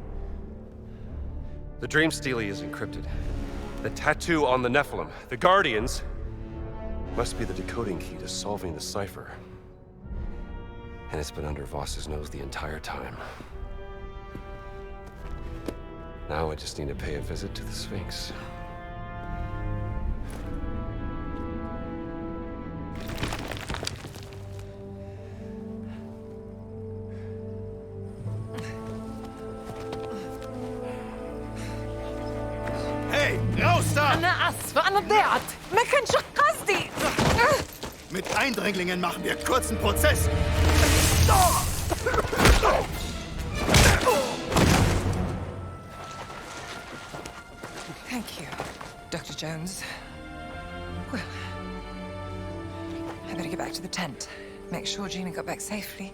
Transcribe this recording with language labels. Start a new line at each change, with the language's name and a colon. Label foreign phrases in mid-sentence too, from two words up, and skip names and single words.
English: The dream stele is encrypted. The tattoo on the Nephilim, the Guardians, must be the decoding key to solving the cipher. And it's been under Voss's nose the entire time. Now I just need to pay a visit to the Sphinx.
German: Hey, raus da!
Arabic: أنا آسفة أنا ضيعت ما كانش قصدي.
German: Mit Eindringlingen machen wir kurzen Prozess.
English: Thank you, Dr. Jones. Well, I better get back to the tent. Make sure Gina got back safely.